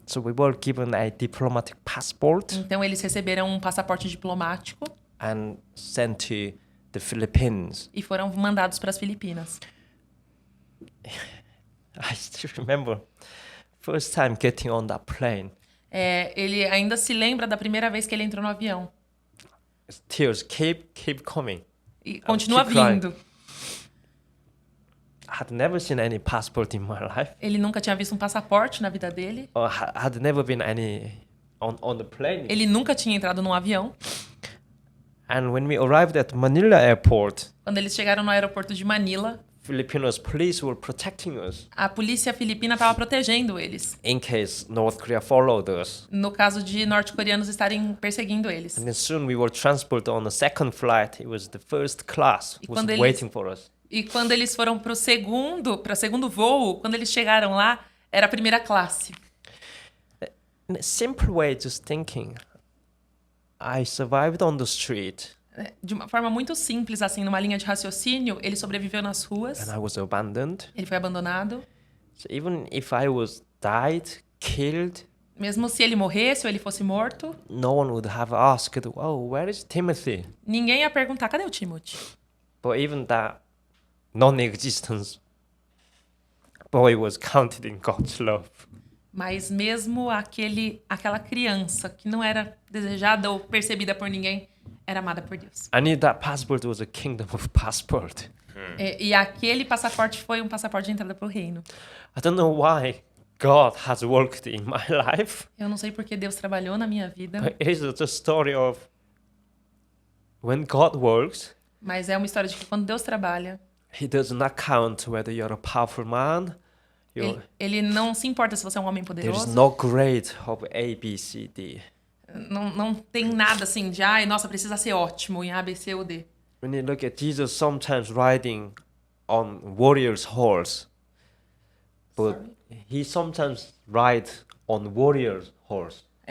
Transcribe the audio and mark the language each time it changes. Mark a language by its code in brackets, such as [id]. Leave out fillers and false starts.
[en] So we were given a diplomatic passport [pt] Então, eles receberam um passaporte diplomático [en] and sent to the Philippines. [pt] e foram mandados para as Filipinas. [en] I still remember first time getting on that plane. [pt] Ele ainda se lembra da primeira vez que ele entrou no avião. [en] Tears keep coming. [pt] E continua [en] keep crying. [pt] vindo. [en] I had never seen any passport in my life. [pt] Ele nunca tinha visto um passaporte na vida dele. [en] Or had never been any on the plane. [pt] Ele nunca tinha entrado num avião. [en] And when we arrived at Manila airport, [pt] Quando eles chegaram no aeroporto de Manila, [en] Filipinos police were protecting us [pt] a polícia filipina estava protegendo eles. [en] in case North Korea followed us. [pt] No caso de norte-coreanos estarem perseguindo eles. [en] And then soon we were transported on the second flight. It was the first class [pt] E [en] was [pt] quando eles- [en] waiting for us. [pt] E quando eles foram para segundo voo, quando eles chegaram lá, era a primeira classe. [en] In a simple way, just thinking, I survived on the street [pt] De uma forma muito simples, assim, numa linha de raciocínio, ele sobreviveu nas ruas, [en] and I was abandoned. [pt] ele foi abandonado. [en] So even if I was died, killed, [pt] Mesmo se ele morresse ou ele fosse morto, [en] no one would have asked, oh, where is Timothy? [pt] ninguém ia perguntar, cadê o Timothy? [en] But even that non-existence boy was counted in God's love. [pt] Mas mesmo aquela criança que não era desejada ou percebida por ninguém, era amada por Deus. [en] I knew that passport was a kingdom of passport. [pt] E aquele passaporte foi um passaporte de entrada para o reino. [en] I don't know why God has worked in my life. [pt] Eu não sei porque Deus trabalhou na minha vida, [en] But it is the story of when God works, [pt] mas é uma história de que quando Deus trabalha, [en] He does not count whether you're a powerful man. [pt] ele não se importa se você é um homem [en] There is [pt] poderoso. [en] no grade of A, B, C, D. [pt] Não tem nada assim de, ai, nossa, precisa ser ótimo em A, B, C ou D. [en] When you look at Jesus sometimes riding on warrior's horse, but he sometimes rides on warrior's horse.